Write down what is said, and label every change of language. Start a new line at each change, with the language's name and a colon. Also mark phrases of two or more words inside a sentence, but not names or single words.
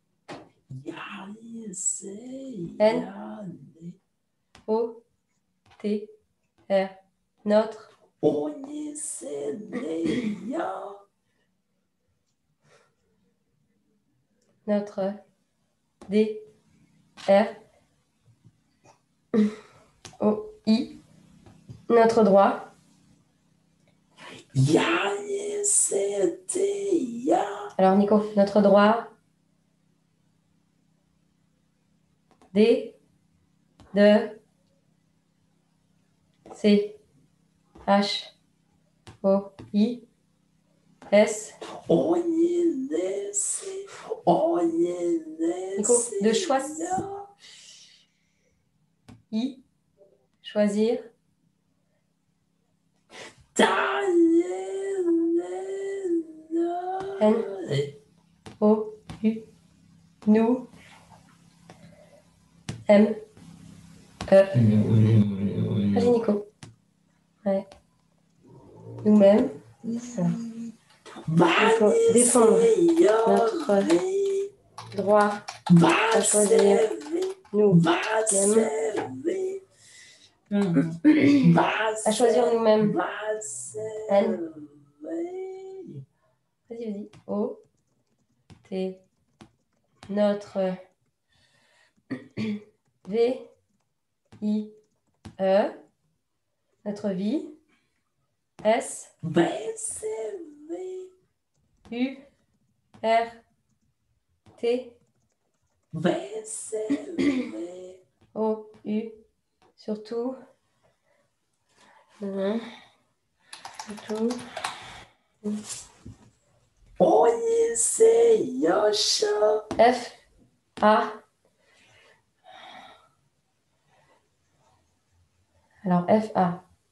French: N. O. T. R. Notre. Notre. D. R. O. I. Notre droit. Alors, Nico, notre droit. D. De. C. H. O. I. S. Nico, de choisir. I. Choisir. N. O. U. Nous. M. E. Vas-y, Nico. Ouais. Nous-mêmes. Il faut défendre notre droit à choisir nous-mêmes. À choisir nous-mêmes. N. Vas-y. O. T. Notre. V. I. E. Notre vie. S. U. R. T. O. U. Surtout. Surtout. F. A. Alors, F. A.